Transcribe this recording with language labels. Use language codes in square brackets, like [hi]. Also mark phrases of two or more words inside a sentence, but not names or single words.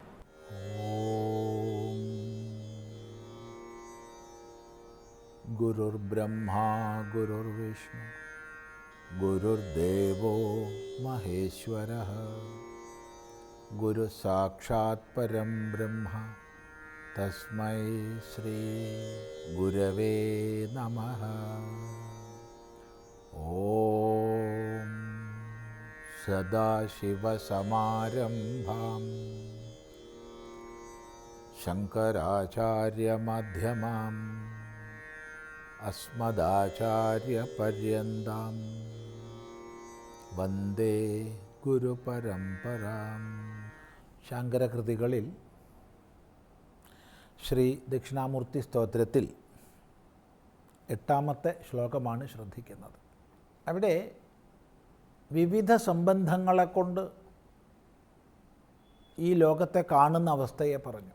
[sa] ഗുരുർ गुरुर्ब्रह्मा गुरुर्विष्णु गुरुर्देवो महेश्वरः गुरुसाक्षात् परं ब्रह्म तस्मै श्री गुरवे नमः। ॐ सदाशिवसमारम्भां शङ्कराचार्यमध्यमाम् अस्मदाचार्यपर्यन्तां വന്ദേ ഗുരുപരമ്പരാം. [ml] ശങ്കരകൃതികളിൽ ശ്രീ ദക്ഷിണാമൂർത്തി സ്തോത്രത്തിൽ 8ാമത്തെ ശ്ലോകമാണ് ശ്രദ്ധിക്കുന്നത്. അവിടെ വിവിധ സംബന്ധങ്ങളെ കൊണ്ട് ഈ ലോകത്തെ കാണുന്ന അവസ്ഥയെ പറഞ്ഞു.